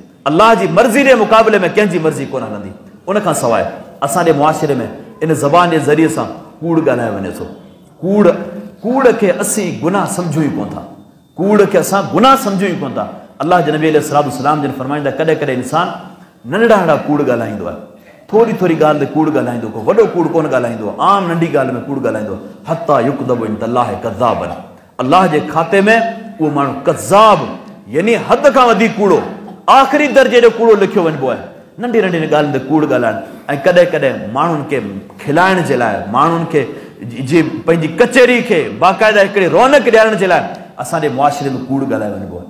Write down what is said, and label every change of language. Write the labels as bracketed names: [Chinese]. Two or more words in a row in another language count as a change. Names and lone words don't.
[Sindhi] अल्लाह जी मर्ज़ी जे मुक़ाबले में कंहिंजी मर्ज़ी कोन हलंदी। उन खां सवाइ असांजे मुआशिरे में इन ज़बान जे ज़रिए सां कूड़ ॻाल्हाए वञे थो। कूड़ खे असीं गुनाह सम्झूं ई कोन था, कूड़ खे असां गुनाह सम्झूं ई कोन था। अल्लाह जे नबी [Arabic] عليه الصلاة والسلام [Sindhi] जिन फरमाईंदा, कॾहिं कॾहिं इंसान नंढड़ा नंढड़ा कूड़ ॻाल्हाईंदो आहे, थोरी थोरी ॻाल्हि ते कूड़ ॻाल्हाईंदो, को वॾो कूड़ कोन ॻाल्हाईंदो, आम नंढी ॻाल्हि में कूड़ ॻाल्हाईंदो। [Arabic] حتى يكتب عند الله كذابا, [Sindhi] अल्लाह जे खाते में उहो माण्हू कज़्ज़ाब यानी हद खां वधीक कूड़ो, आख़िरी दर्जे जो कूड़ो लिखियो वञिबो आहे। नंढी नंढी ॻाल्हियुनि ते कूड़ ॻाल्हाइणु ऐं कॾहिं कॾहिं माण्हुनि खे खिलाइण जे लाइ, माण्हुनि खे जी पंहिंजी कचहरी खे बाक़ाइदा हिकिड़ी रौनक ॾियारण जे लाइ असांजे मुआशिरे में कूड़ ॻाल्हाए वञिबो आहे।